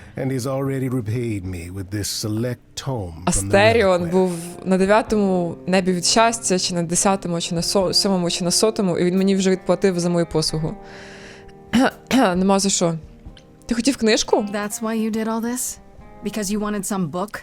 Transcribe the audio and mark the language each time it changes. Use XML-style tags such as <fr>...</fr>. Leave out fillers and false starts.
<en>And he's already repaid me with this select tome from the</en> <uk>Астеріон reliquary. був на 9-му небі від щастя, чи на 10-му, чи на 7-му, чи на 100-му, і він мені вже відплатив за мою послугу. Нема за що. Ти хотів книжку?</uk> <en>That's why you did all this? Because you wanted some book?</en>